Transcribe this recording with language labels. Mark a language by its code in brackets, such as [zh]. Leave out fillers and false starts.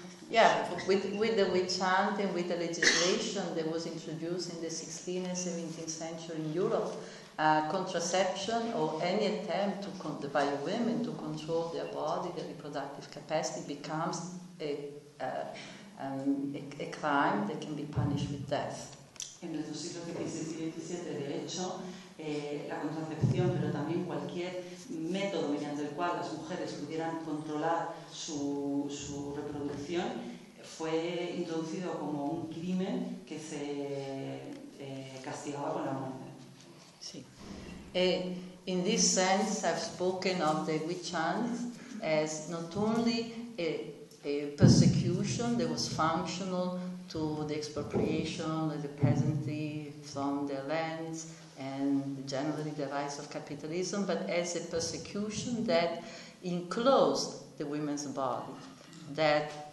[en] Yeah, with the witch hunt and with the legislation that was introduced in the 16th and 17th century in Europe, contraception or any attempt to by women to control their body, their reproductive capacity, becomes a crime that can be punished with death. [es] En los siglos XVI y XVII, de hecho, la contracepción, pero también cualquier método mediante el cual las mujeres pudieran controlar su reproducción, fue introducido como un crimen que se castigaba con la muerte. Sí. [en] In this sense, I've spoken of the witch hunt as not only a persecution that was functional to the expropriation of the peasantry from their lands and generally the rise of capitalism, but as a persecution that enclosed the women's body, that